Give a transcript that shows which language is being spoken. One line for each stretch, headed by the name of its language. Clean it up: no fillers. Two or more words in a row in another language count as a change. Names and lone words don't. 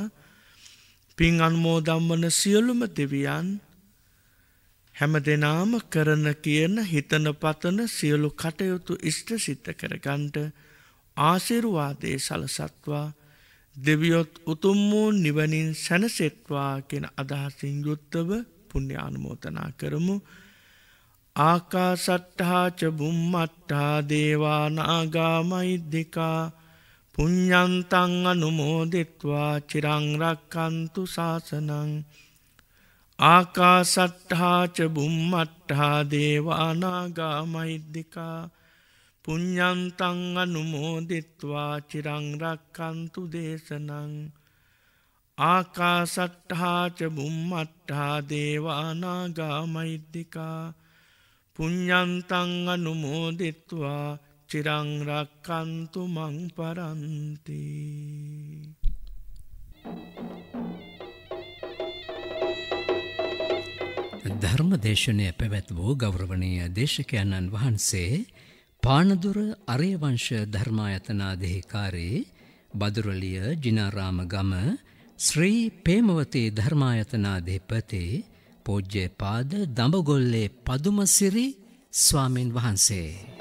Sinhala: පින් අනුමෝදන් වන සියලුම දෙවියන් හැම දෙනාම කරන කියන හිතන පතන සියලු කටයුතු ඉෂ්ට සිද්ධ කරගන්නට ආශිර්වාදේ සලසත්වා. දෙවියොත් උතුම් වූ නිවනින් සැනසෙත්වා කියන අදහසින් යුක්තව පුණ්‍ය අනුමෝදනා කරමු.
Pali: ආකාසට්ඨා ච බුම්මට්ඨා දේවා නාග මහිද්దికා පුඤ්ඤන්තං අනුමෝදිත්වා චිරං රක්ඛන්තු ශාසනං. ආකාසට්ඨා ච බුම්මට්ඨා දේවා නාග මහිද්దికා පුඤ්ඤන්තං අනුමෝදිත්වා චිරං රක්ඛන්තු දේශනං. ආකාසට්ඨා ච බුම්මට්ඨා දේවා නාග මහිද්దికා පුඤ්ඤන්තං අනුමෝදිත්වා චිරං රක්ඛන්තු මං පරන්ති.
Sinhala: ධර්මදේශනය පැවැත් වූ ගෞරවනීය දේශකයන්න් වහන්සේ පානදුර අරයවංශ ධර්මායතනාධිකාරී බදුරලිය ජිනාරාම ගම ශ්‍රී පේමවතී ධර්මායතනාධිපති පූජ්‍යපාද දඹගොල්ලේ පදුමසිරි ස්වාමින් වහන්සේ.